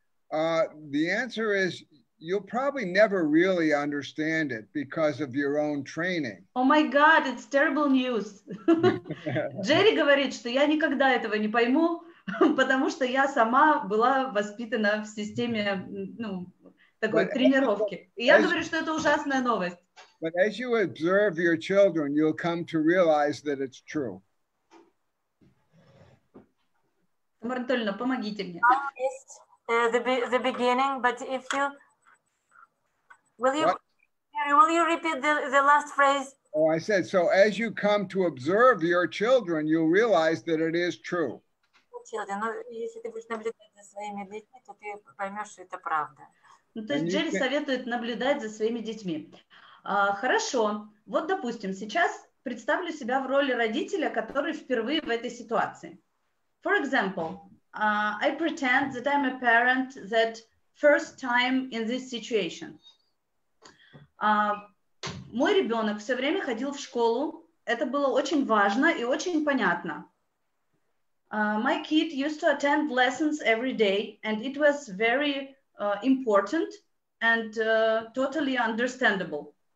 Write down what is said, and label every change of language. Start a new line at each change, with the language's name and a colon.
English: The answer is you'll probably never really understand it because of your own training. Oh my God, it's terrible news.
Russian: Джерри говорит, что я никогда этого не пойму, потому что я сама была воспитана в системе, ну, такой тренировки. И я говорю, что это ужасная новость.
English: But as you observe your children, you'll come to realize that it's true.
Russian: Тамара Анатольевна, помогите мне.
English: The beginning, but if you will you repeat the last phrase? Oh, I said, so as you come to observe your children, you'll realize that it is true.
Russian: Но если ты будешь наблюдать за своими детьми, то ты поймешь, что это правда. Ну, то есть Джерри советует наблюдать за своими детьми. Хорошо. Вот, допустим, сейчас представлю себя в роли родителя, который впервые в этой ситуации.
English: For example, I pretend that I'm a parent that first time in this situation.
Russian: Мой ребенок все время ходил в школу. Это было очень важно и очень понятно.
English: My kid used to attend lessons every day, and it was very important and totally understandable.